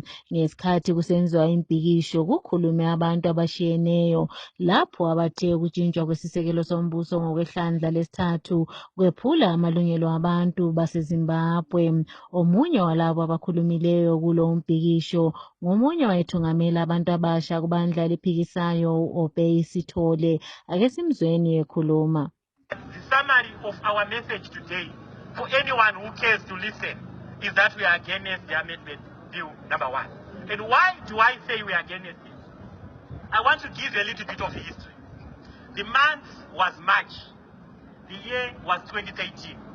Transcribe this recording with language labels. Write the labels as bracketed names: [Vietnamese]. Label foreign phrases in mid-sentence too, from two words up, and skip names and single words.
[North Ndebele] Ngesikhathi kusenziwa imbhikisho kukhulume abantu abashiyeneyo lapho abathe ukutshintshwa kwesisekelo sombuso ngokwehlandla lesithathu kwephula amalungelo abantu baseZimbabwe. Omunye walabo abakhulumileyo kulo mbhikisho ngomunye wayethungamela abantu abasha kubandla eliphikisayo uObey Sithole. Ake simzweni ekhuluma. [English] The summary of our message today for anyone who cares to listen is that we are against the amendment bill number 1. And why do I say we are against it? I want to give a little bit of history. The month was March. The year was 2013.